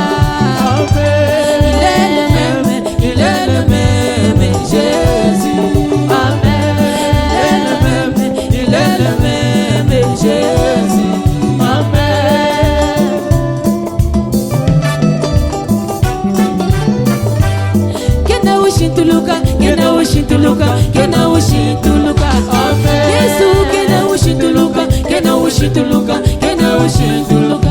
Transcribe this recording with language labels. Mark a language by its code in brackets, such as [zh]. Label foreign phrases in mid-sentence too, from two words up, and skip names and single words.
[fr] Il est le même, il est le même, Jésus. Amen. Il est le même, Jésus. Amen. [lua] Kena ushintuluka, kena ushintuluka, kena ushintuluka. Yesu kena ushintuluka, kena ushintuluka, kena ushintuluka.